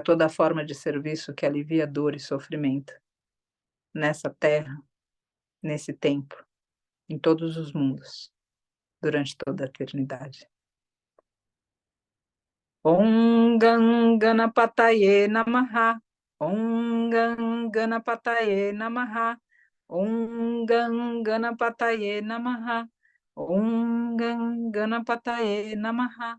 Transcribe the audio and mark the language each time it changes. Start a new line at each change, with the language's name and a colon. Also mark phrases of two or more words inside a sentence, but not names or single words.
Portuguese: toda forma de serviço que alivia dor e sofrimento, nessa terra, nesse tempo, em todos os mundos, durante toda a eternidade.
Sanskrit: Om Ganganapataye Namaha. Om Ganganapataye Namaha. Om Ganganapataye Namaha. Om Ganganapataye Namaha.